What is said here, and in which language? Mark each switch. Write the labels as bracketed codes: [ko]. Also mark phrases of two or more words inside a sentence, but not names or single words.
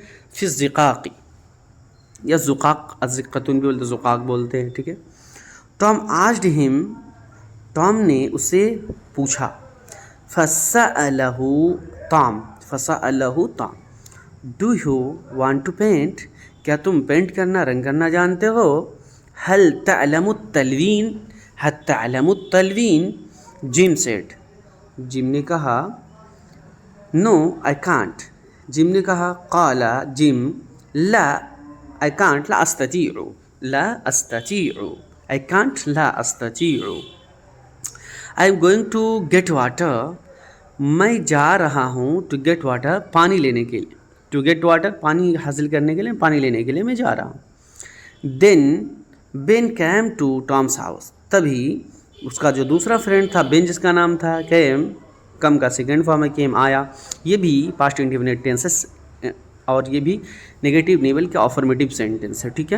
[ar] في الزقاق [hi] या ज़ुक़ाक़, अज़िक़्क़तुन भी बोलते, ज़ुक़ाक़ बोलते हैं, ठीक है। [en] Tom asked him, [hi] टॉम ने उसे पूछा। [ar] فسأله توم، فسأله توم, [en] do you want to paint, [hi] क्या तुम पेंट करना, रंग करना जानते हो। [ar] هل تعلم تلوين، هل تعلم تلوين, [en] Jim said, [hi] जिम ने कहा, [en] no I can't, [hi] जिम ने कहा, [ar] قال جيم، لا [en] I can't, [ar] لا أستطيع، لا أستطيع, [en] I can't, [ar] لا أستطيع. [en] I am going to get water, [hi] मैं जा रहा हूँ, [en] to get water, [hi] पानी लेने के लिए, [en] to get water, [hi] पानी हासिल करने के लिए, पानी लेने के लिए मैं जा रहा हूँ। [en] then Ben came to Tom's house, [hi] तभी उसका जो दूसरा फ्रेंड था बेन, जिसका नाम था कैम, कम का [en] second form [hi] है केम, आया, ये भी [en] past indefinite tenses [hi] और ये भी नेगेटिव नहीं बल्कि [en] affirmative sentence [hi] है, ठीक है।